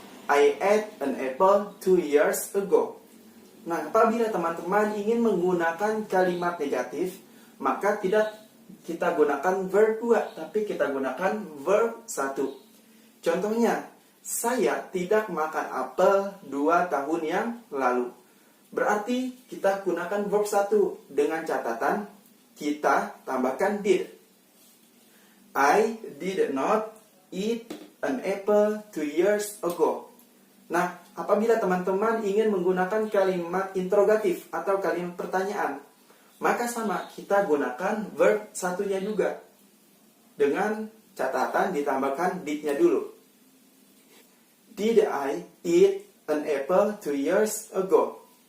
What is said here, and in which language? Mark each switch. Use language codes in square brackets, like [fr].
[en] I ate an apple 2 years ago. [id] Nah, apabila teman-teman ingin menggunakan kalimat negatif, maka tidak kita gunakan verb 2, tapi kita gunakan verb 1. Contohnya, saya tidak makan apel 2 tahun yang lalu. Berarti kita gunakan verb 1 dengan catatan kita tambahkan did. [en] I did not eat an apple 2 years ago. [id] Nah, apabila teman-teman ingin menggunakan kalimat interrogatif atau kalimat pertanyaan, maka sama, kita gunakan verb 1-nya juga. Dengan catatan ditambahkan did-nya dulu. [en] Did I eat an apple 2 years ago?